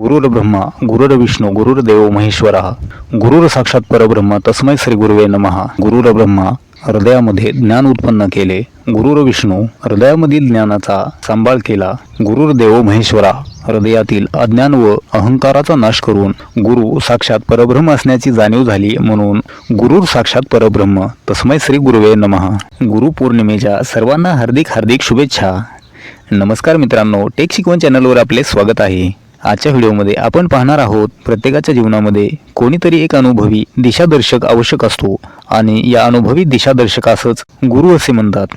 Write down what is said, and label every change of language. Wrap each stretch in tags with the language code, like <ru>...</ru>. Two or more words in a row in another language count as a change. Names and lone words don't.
<sa>गुरुर्ब्रह्मा गुरुर्विष्णू गुरुर्देव महेश्वरः गुरुर साक्षात परब्रह्म तस्मै श्री गुरुवे नमः।</sa> <mr>गुरुर्ब्रह्मा हृदयामध्ये ज्ञान उत्पन्न केले, गुरुर्विष्णू हृदयामधील ज्ञानाचा सांभाळ केला,</mr> <sa>गुरुर्देव महेश्वरा</sa> <mr>हृदयातील अज्ञान व अहंकाराचा नाश करून गुरु साक्षात परब्रह्म असण्याची जाणीव झाली, म्हणून</mr> <sa>गुरुर साक्षात परब्रह्म तस्मै श्री गुरुवे नमः।</sa> <mr>गुरुपौर्णिमेच्या सर्वांना हार्दिक हार्दिक शुभेच्छा। नमस्कार मित्रांनो, टेक शिकवण चॅनलवर आपले स्वागत आहे। आजच्या व्हिडिओमध्ये आपण पाहणार आहोत, प्रत्येकाच्या जीवनामध्ये कोणीतरी एक अनुभवी दिशादर्शक आवश्यक असतो आणि या अनुभवी दिशादर्शकासच गुरु असे म्हणतात।</mr>